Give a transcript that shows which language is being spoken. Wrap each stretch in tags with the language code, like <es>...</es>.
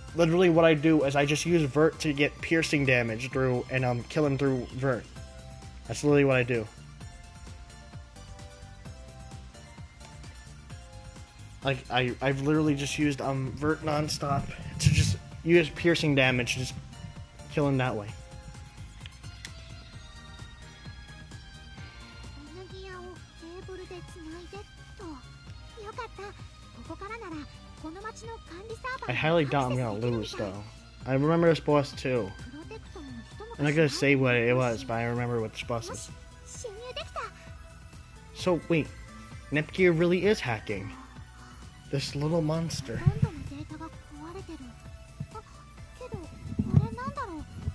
<en>Literally, what I do is I just use Vert to get piercing damage through and kill him through Vert. That's literally what I do. Like I've literally just used Vert nonstop to just use piercing damage to just kill him that way.</en> <ja>エナギアをケーブルでつないでと。よかった。ここからならこの町の管理サーバー</ja> <en>I highly doubt I'm gonna lose though. I remember this boss too.</en> <ja>プロテクトの人も</ja> <en>I'm not gonna say what it was, but I remember what this boss is.</en> <ja>侵入できた。</ja> <en>So wait, Nepgear really is hacking. This little monster.</en> <ja>ほとんどのデータが壊れてる。あ、けどあれなんだろう。</ja>